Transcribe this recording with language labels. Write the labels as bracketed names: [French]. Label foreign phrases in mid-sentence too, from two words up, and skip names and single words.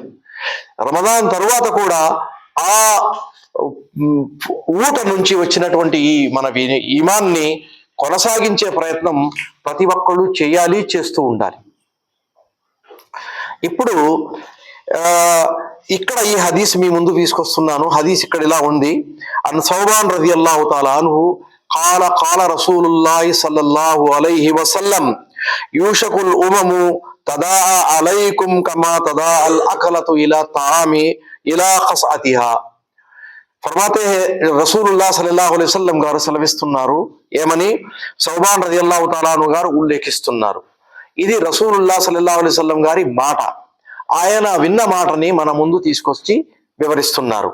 [Telugu] రమదాన్ తరువాత కూడా ఆ ఊట నుంచి వచ్చినటువంటి ఈ మన ఈమాన్ని కొనసాగించే ప్రయత్నం ప్రతి ఒక్కళ్ళు చేయాలి, చేస్తూ ఉండాలి. ఇప్పుడు ఇక్కడ ఈ హదీస్ మీ ముందు తీసుకొస్తున్నాను. హదీస్ ఇక్కడ ఇలా ఉంది. [Arabic] عن ثوبان رضي الله تعالى عنه قال قال رسول الله صلى الله عليه وسلم يوشك الأمم تداعى عليكم كما تداعى الأكلة إلى الطعام إلى قصعتها. [Telugu] ఫర్మాతే [Arabic] رسول الله صلى الله عليه وسلم [Telugu] గారు సెలవిస్తున్నారు. ఏమని? సౌబాన్ [Arabic] رضي الله تعالى عنه [Telugu] గారు ఉల్లేఖిస్తున్నారు. ఇది [Arabic] رسول الله صلى الله عليه وسلم [Telugu] గారి మాట. ఆయన విన్న మాటని మన ముందు తీసుకొచ్చి వివరిస్తున్నారు.